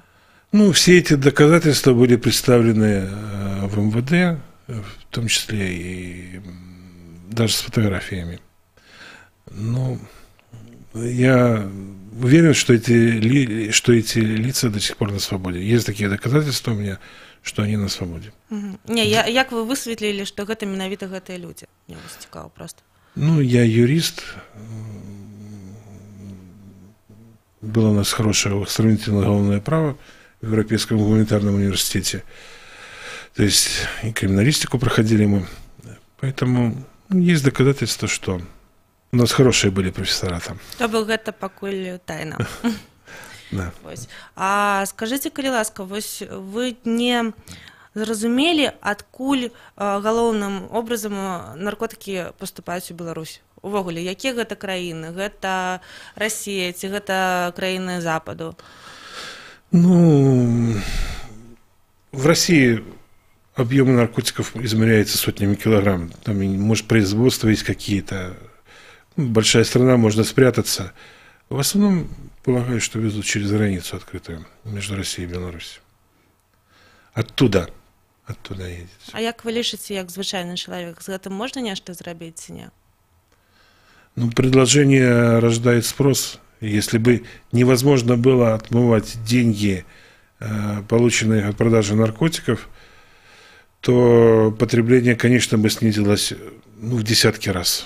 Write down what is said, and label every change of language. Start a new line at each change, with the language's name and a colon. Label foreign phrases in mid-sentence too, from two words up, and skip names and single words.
Russian: Ну, все эти доказательства были представлены в МВД, в том числе и даже с фотографиями. Ну, я уверен, что эти лица до сих пор на свободе. Есть такие доказательства у меня, что они на свободе. Не,
Belarusian: як вы высветлілі, што гэта менавіта гэтыя людзі? Мне вас цікава просто.
Russian: Ну, я юрист. Было у нас хорошее сравнительное уголовное право в Европейском гуманитарном университете. То есть и криминалистику проходили мы. Поэтому есть доказательства, что у нас хорошие были профессора там.
Belarusian: То бок гэта пакуль тайна.
Russian: Да. А скажите,
Belarusian: калі ласка, вы не зразумелі, адкуль галоўным образам наркотыкі паступаюць у Беларусь? Увогуле, якія гэта краіны? Гэта Расія ці гэта краіны Западу?
Russian: Ну, в России объемы наркотиков измеряются сотнями килограмм. Там, может, производство есть какие-то. Большая страна, можно спрятаться. В основном, полагаю, что везут через границу открытую между Россией и Беларусью. Оттуда едет.
Belarusian: А як вы лічыце, як звычайны чалавек, з гэтым можна нешта зрабіць ці не?
Russian: Ну, предложение рождает спрос. Если бы невозможно было отмывать деньги, полученные от продажи наркотиков, то потребление, конечно, бы снизилось в десятки раз.